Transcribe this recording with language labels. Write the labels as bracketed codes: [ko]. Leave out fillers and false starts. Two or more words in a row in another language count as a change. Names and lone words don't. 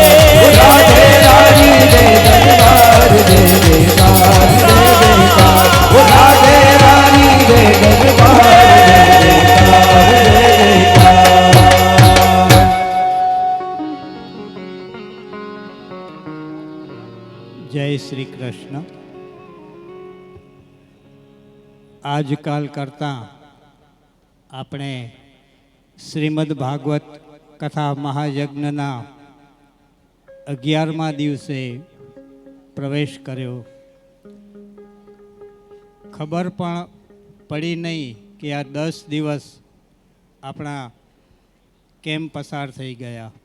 [pa] ਰਾਧੇ ਰਾਣੀ ਦੇ ਦਰਬਾਰ, ਜੈ ਜੈਕਾਰ ਜੈ ਜੈਕਾਰ। ਰਾਧੇ ਰਾਣੀ ਦੇ ਦਰਬਾਰ, ਜੈ ਜੈਕਾਰ ਜੈ ਜੈਕਾਰ। [hi] जय श्री कृष्ण। [gu] આજકાલ કરતાં આપણે શ્રીમદ ભાગવત કથા મહાયજ્ઞના 11મા દિવસે પ્રવેશ કર્યો. ખબર પણ પડી નહીં કે આ 10 દિવસ આપણા કેમ પસાર થઈ ગયા.